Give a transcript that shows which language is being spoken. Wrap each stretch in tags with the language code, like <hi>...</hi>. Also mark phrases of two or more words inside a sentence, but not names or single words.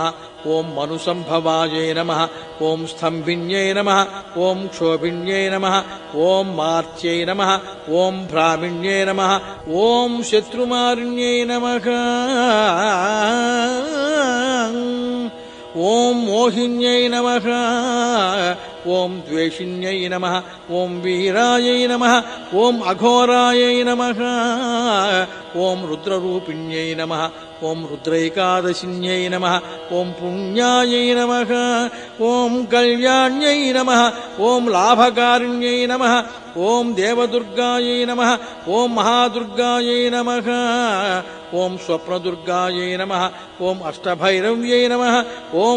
<sa>ॐ मनुसम्भवायै नमः ॐ स्तम्भिन्यै नमः ॐ क्षोभिन्यै नमः ॐ मार्त्यै नमः ॐ भ्रामिण्यै नमः ॐ शत्रुमारिण्यै नमः ఓం మోహిన్యై నమః ఓం ద్వేషిన్యై నమః ఓం వీరాయై నమః ఓం అఘోరాయై నమః ఓం రుద్రరూపిణ్యై నమః ఓం రుద్రైకాదశిన్యై నమః ఓం పుణ్యాయై నమః ఓం కళ్యాణ్యై నమః ఓం లాభకారిణ్యై నమః ఓం దేవదుర్గాయై నమః ఓం మహాదుర్గాయై నమః ఓం స్వప్నదుర్గాయై నమః ఓం అష్టభైరవ్యై నమః ఓం</sa>